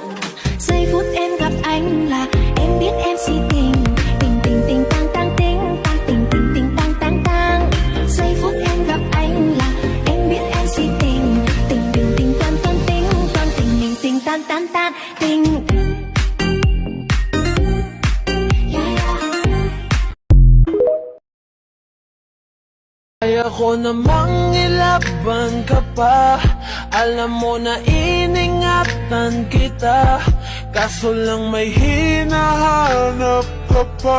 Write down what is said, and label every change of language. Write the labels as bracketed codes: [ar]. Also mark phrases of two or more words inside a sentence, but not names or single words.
[vi] Giây phút em gặp anh là em biết em si tình. Tình tình tình tang tang tình tang tình tình tình tang tang tang. Giây phút em gặp anh là em biết em si tình. Tình tình tình tan tan tình tan tình tình tình tan tan tan tình. [tl] Kaya ko namang ilaban ka pa. Alam mo na iningatan kita, kaso lang may hinahanap ka pa.